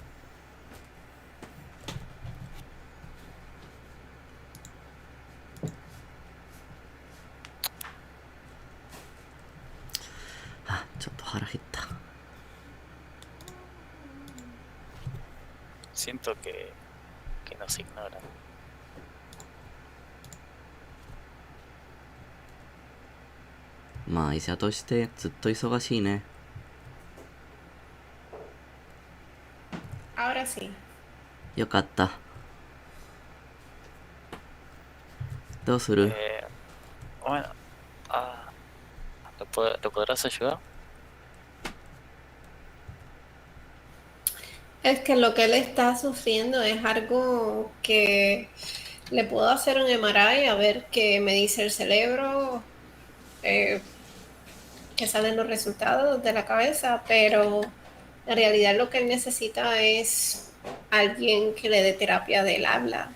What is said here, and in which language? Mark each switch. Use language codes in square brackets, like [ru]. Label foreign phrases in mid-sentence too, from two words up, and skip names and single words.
[ja] あ、ちょっと腹減った。 [es] Siento que nos ignoran. [ja] まあ医者としてずっと忙しいね。 [es] Ahora sí. [ja] よかった。どうする？ [es] Bueno, ¿lo podrás ayudar? Es que lo que él está sufriendo es algo que le puedo hacer un MRI a ver qué me dice el cerebro, que salen los resultados de la cabeza, pero en realidad lo que él necesita es alguien que le dé terapia del habla.